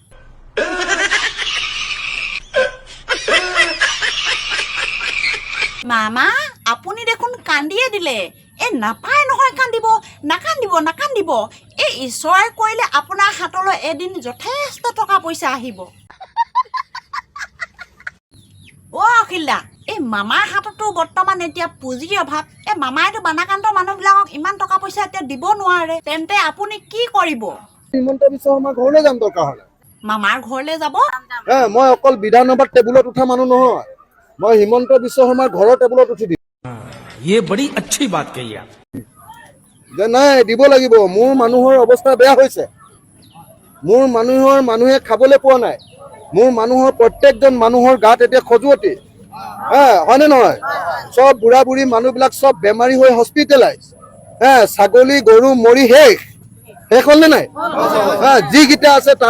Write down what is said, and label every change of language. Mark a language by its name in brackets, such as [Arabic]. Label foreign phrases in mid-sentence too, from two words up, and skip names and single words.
[Assamese] মামা আপুনি দেখোন কান্দিয়ে দিলে নাপায় নহয় নাকান্দিব এই ঈশ্বৰে কৰিলে আপোনাৰ হাতলৈ এদিন যথেষ্ট টকা পইচা আহিব অখিল দা মামাৰ হাততো বৰ্তমান এতিয়া পুঁজিৰ অভাৱ মামাইতো বানাকান্ত মানুহবিলাকক ইমান টকা পইচা এতিয়া দিব নোৱাৰে তেন্তে আপুনি কি কৰিব হিমন্ত বিশ্ব শৰ্মাৰ ঘৰলৈ যাম দৰকাৰ হ'লে মামাৰ ঘৰলৈ যাব মই অকল বিধানসভাত টেবুলত উঠা মানুহ নহয় মই হিমন্ত বিশ্ব শৰ্মাৰ ঘৰৰ টেবুলত উঠি দিম [Hindi] ये बड़ी अच्छी बात कही आप [Assamese] যে নাই দিব লাগিব মোৰ মানুহৰ অৱস্থা বেয়া হৈছে মোৰ মানুহে খাবলৈ পোৱা নাই মোৰ মানুহৰ প্ৰত্যেকজন মানুহৰ গাত এতিয়া খজুৱতি হয়নে নহয় চব বুঢ়া বুঢ়ী মানুহবিলাক চব বেমাৰী হৈ হস্পিটেলাইজ ছাগলী গৰু মৰি শেষ হ'লনে নাই যিকেইটা আছে তাৰো